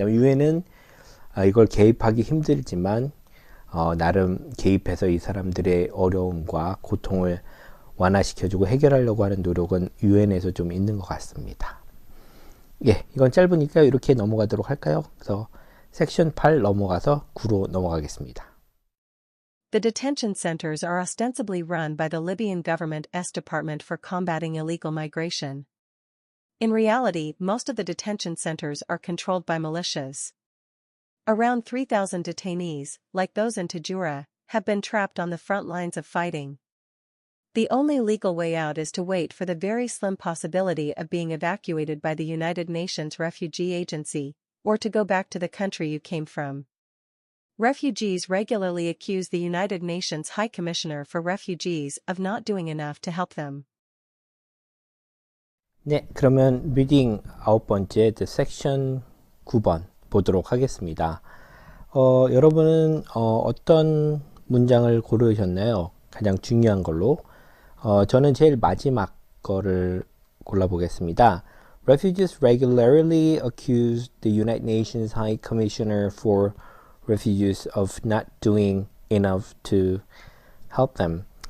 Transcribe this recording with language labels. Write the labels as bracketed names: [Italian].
[Korean] 그다음에 유엔은 이걸 개입하기 힘들지만 나름 개입해서 이 사람들의 어려움과 고통을 완화시켜주고 해결하려고 하는 노력은 유엔에서 좀 있는 것 같습니다. 예, 이건 짧으니까 이렇게 넘어가도록 할까요? 그래서 섹션 8 넘어가서 9로 넘어가겠습니다. [English] The detention centers are ostensibly run by the Libyan government's Department for Combating Illegal Migration. In reality, most of the detention centers are controlled by militias. Around 3,000 detainees, like those in Tajura, have been trapped on the front lines of fighting. The only legal way out is to wait for the very slim possibility of being evacuated by the United Nations Refugee Agency, or to go back to the country you came from. Refugees regularly accuse the United Nations High Commissioner for Refugees of not doing enough to help them. [Korean] 네, 그러면 리딩 9번째 섹션 9번 보도록 하겠습니다. 여러분은 어떤 문장을 고르셨나요? 가장 중요한 걸로. 저는 제일 마지막 거를 골라보겠습니다. [English] Refugees regularly accuse the United Nations High Commissioner for Refugees of not doing enough to help them.